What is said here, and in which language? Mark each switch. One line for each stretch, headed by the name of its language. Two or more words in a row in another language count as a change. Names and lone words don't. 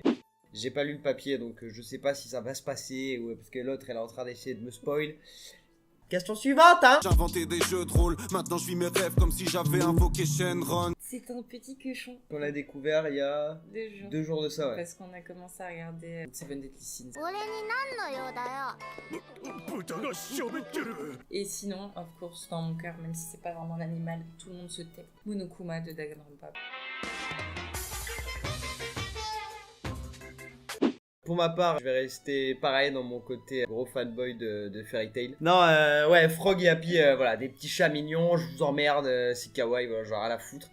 French: J'ai pas lu le papier donc je sais pas si ça va se passer ou parce que l'autre elle est en train d'essayer de me spoil. Question suivante hein. J'ai inventé des jeux de rôle, maintenant je vis mes rêves comme si j'avais invoqué Shenron. C'est un petit cochon. On l'a découvert il y a 2 jours de ça ouais. Parce qu'on a commencé à regarder Seven Deadly Sins.
Japanese: 俺に何の用だよ
French: Et sinon,
English: of course,
French: dans mon cœur, même si c'est pas vraiment un animal, tout le monde se tait. Monokuma de Danganronpa. Pour ma part, je vais rester pareil dans mon côté gros fanboy de Fairy Tail. Non, ouais, Frog et Happy, voilà, des petits chats mignons, je vous emmerde, c'est kawaii, voilà, genre à la foutre.